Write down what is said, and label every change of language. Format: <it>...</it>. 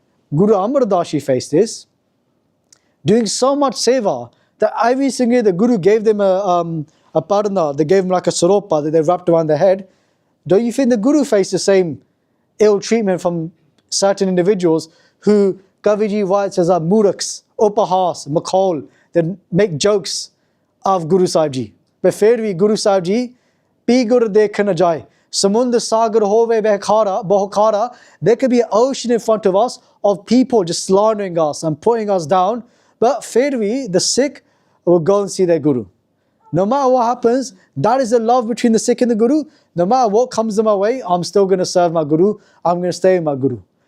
<en>Guru Amar Das Ji faced this. Doing so much seva that every single day the Guru gave them a parna, they gave them like a saropa that they wrapped around their head. Don't you think the Guru faced the same ill treatment from certain individuals who Kaviji writes as muraks, upahas, makhol, that make jokes of Guru Sahib Ji.</en> <pa>But</pa> <hi>फिर भी</hi> <pa>Guru Sahib Ji P गुर देख न जाए समुद्र सागर होवे बहुखारा.</pa> <en>There could be an ocean in front of us of people just slandering us and putting us down, but</en> <hi>फिर भी</hi> <en>the Sikh will go and see their Guru. No matter what happens, that is the love between the Sikh and the Guru. No matter what comes in my way, I'm still going to serve my Guru. I'm going to stay with my Guru.</en>